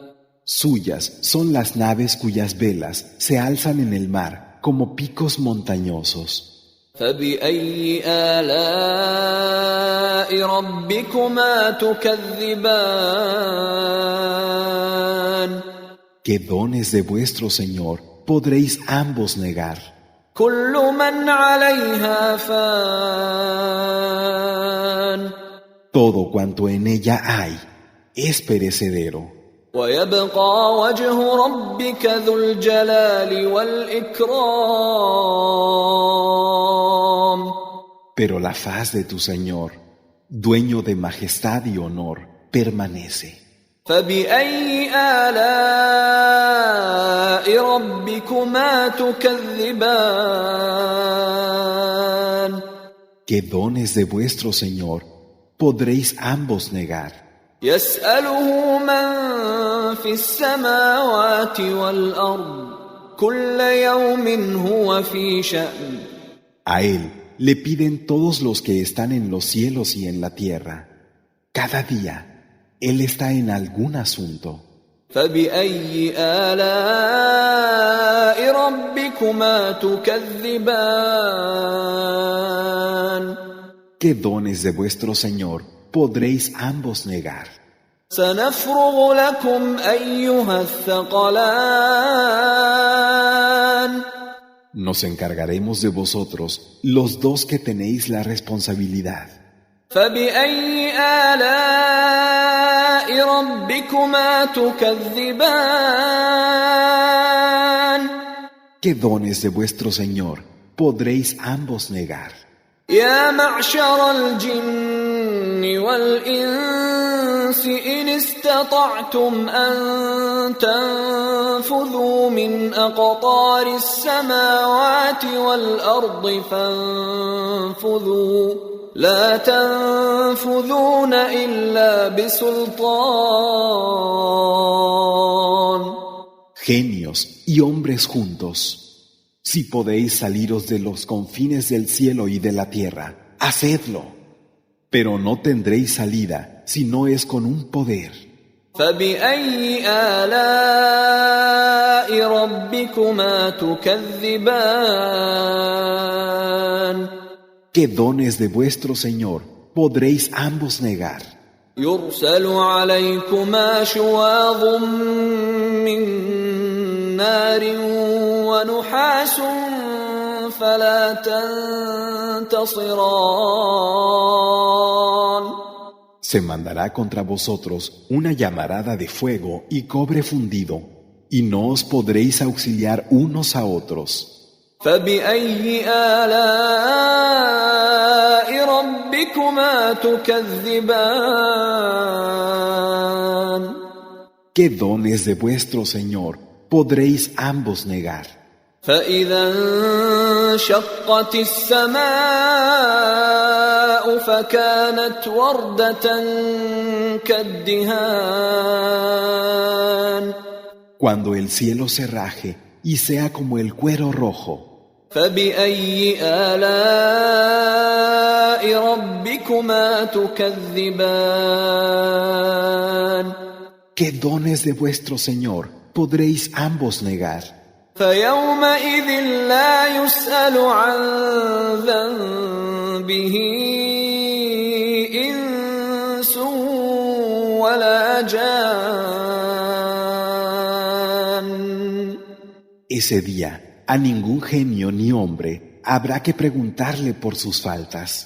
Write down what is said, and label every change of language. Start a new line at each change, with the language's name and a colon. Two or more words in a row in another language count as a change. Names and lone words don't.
Spanish: Suyas son las naves cuyas velas se alzan en el mar como picos montañosos.
Arabic: فبأي آلاء ربكما تكذبان
Spanish: ¿Qué dones de vuestro Señor podréis ambos negar?
Arabic: كل من عليها فان
Spanish: Todo cuanto en ella hay es perecedero,
Arabic: ويبقى وجه ربك ذو الجلال والإكرام
Spanish: pero la faz de tu Señor, dueño de majestad y honor, permanece.
Arabic: فبأي آلاء ربكما تكذبان
Spanish: ¿Qué dones de vuestro Señor podréis ambos negar?
Arabic: يسأله من في السماوات والأرض كل يوم هو في شأن
Spanish: A Él le piden todos los que están en los cielos y en la tierra. Cada día, Él está en algún asunto.
Arabic: فبأي آلاء ربكما تكذبان
Spanish: ¿Qué dones de vuestro Señor podréis ambos negar?
Arabic: سنفرغ لكم أيها الثقلان
Spanish: Nos encargaremos de vosotros, los dos que tenéis la responsabilidad.
Arabic: فبأي آلاء ربكما تكذبان
Spanish: ¿Qué dones de vuestro Señor podréis ambos negar?
Arabic: يا معشر الجن والإنس إن استطعتم أن تنفذوا من أقطار السماوات والأرض فانفذوا لا تنفذون إلا بسلطان
Spanish: Genios y hombres juntos. Si podéis saliros de los confines del cielo y de la tierra, hacedlo. Pero no tendréis salida si no es con un poder.
Arabic: فبأي آلاء ربكما تكذبان
Spanish: ¿Qué dones de vuestro Señor podréis ambos negar?
Arabic: يرسل عليكما شواظ من نار ونحاس فلا تنتصران
Spanish: Se mandará contra vosotros una llamarada de fuego y cobre fundido, y no os podréis auxiliar unos a otros.
Arabic: فبأي آلاء ربكما تكذبان
Spanish: ¿Qué dones de vuestro Señor podréis ambos negar?
Arabic: فإذا انشقت السماء فكانت وردة كالدهان
Spanish: Cuando el cielo se raje y sea como el cuero rojo,
Arabic: فبأي آلاء ربكما تكذبان
Spanish: ¿qué dones de vuestro Señor podréis ambos negar?
Arabic: فيومئذ لا يسأل عن ذنبه إنس ولا جان
Spanish: Ese día, a ningún genio ni hombre habrá que preguntarle por sus faltas.